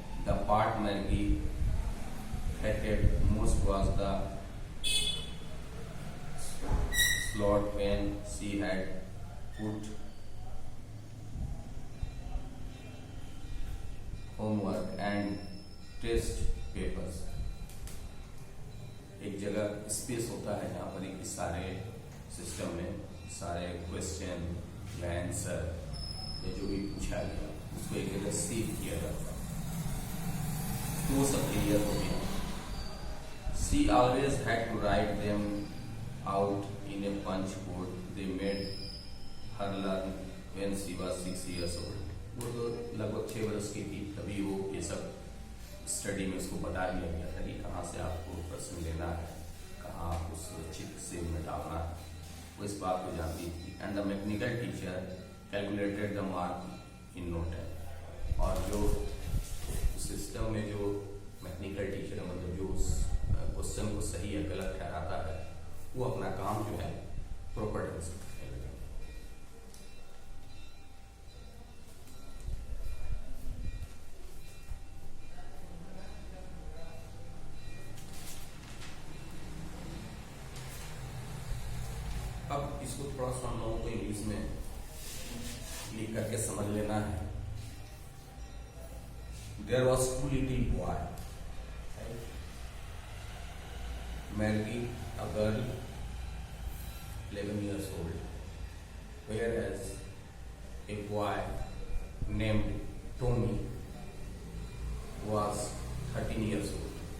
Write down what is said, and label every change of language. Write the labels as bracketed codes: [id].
[en] The part Maggie hated most was the slot when she had put homework and test papers. [hi] एक जगह space होता है जहाँ पर एक सारे सिस्टम में सारे क्वेश्चन या आंसर या जो भी पूछा गया उसको एक जगह सेव किया जाता है। तो वो सब क्लियर हो गया। [en] She always had to write them out in a punch board they made her learn when she was 6 years old. [hi] वो तो लगभग 6 वर्ष की थी, तभी वो ये सब स्टडी में उसको बता दिया गया था कि कहाँ से आपको प्रश्न लेना है, कहाँ आपको सुरक्षित सेव में डालना है, वो इस बात को जानती थी। [en] And the mechanical teacher calculated the mark in no time. [hi] और जो सिस्टम में जो मैकेनिकल टीचर है, मतलब जो उस क्वेश्चन को सही या गलत ठहराता है, वो अपना काम जो है प्रॉपर ढंग से करने लगा। अब इसको थोड़ा सा हम लोगों को इंग्लिश में लिख करके समझ लेना है। [en] There was two little boy, right? Maggie, a girl, 11 years old, whereas a boy named Tommy was 13 years old.